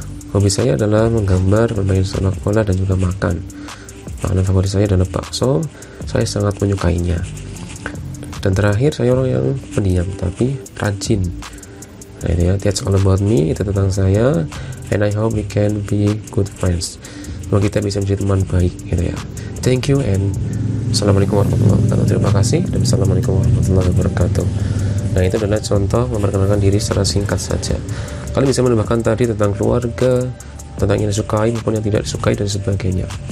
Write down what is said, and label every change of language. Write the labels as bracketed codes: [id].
[id] Hobi saya adalah menggambar, bermain sepak bola, dan juga makan. Makanan favorit saya adalah bakso. Saya sangat menyukainya. Dan terakhir, saya orang yang pendiam tapi rajin. Nah, itu ya, [en] that's all about me, [id] itu tentang saya, [en] and I hope we can be good friends. [id] Semoga kita bisa menjadi teman baik gitu ya. [en] Thank you [id] and assalamualaikum warahmatullahi wabarakatuh. Terima kasih dan assalamualaikum warahmatullahi wabarakatuh. Nah, itu adalah contoh memperkenalkan diri secara singkat saja. Kalian bisa menambahkan tadi tentang keluarga, tentang yang disukai maupun yang tidak disukai dan sebagainya.